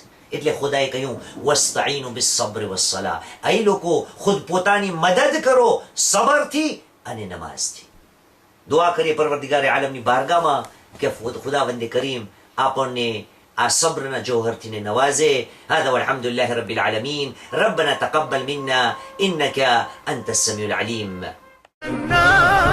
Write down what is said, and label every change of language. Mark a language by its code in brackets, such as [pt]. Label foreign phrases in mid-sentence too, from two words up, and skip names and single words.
[gu] એટલે ખુદાએ કહ્યું [ar] واستعينوا بالصبر والصلاة, [gu] અહીં લોકો ખુદ પોતાની મદદ કરો સબરથી અને નમાઝથી. દુઆ કરીએ પરવરદિગારે આલમની બારગામાં કે ખુદાવંદે કરીમ આપણને આ સબ્રના જોહરથી ને નવાઝે. [ar] هذا والحمد لله رب العالمين. ربنا تقبل منا إنك أنت السميع العليم.